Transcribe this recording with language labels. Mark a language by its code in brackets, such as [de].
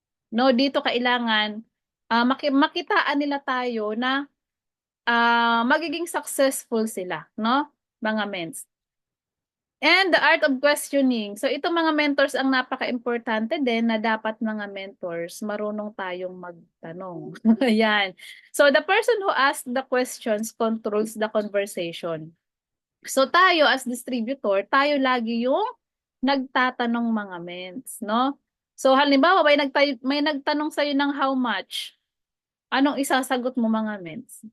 [tl] No, dito kailangan makitaan nila tayo na magiging successful sila, no? Mga mens. [en] And the art of questioning. [tl] So ito mga mentors ang napaka-importante din na dapat mga mentors marunong tayong magtanong. Ayan. [en] So the person who asks the questions controls the conversation. [tl] So tayo as distributor, tayo lagi yung nagtatanong mga mens, no? So halimbawa may nagtanong sa'yo ng how much, anong isasagot mo mga mens?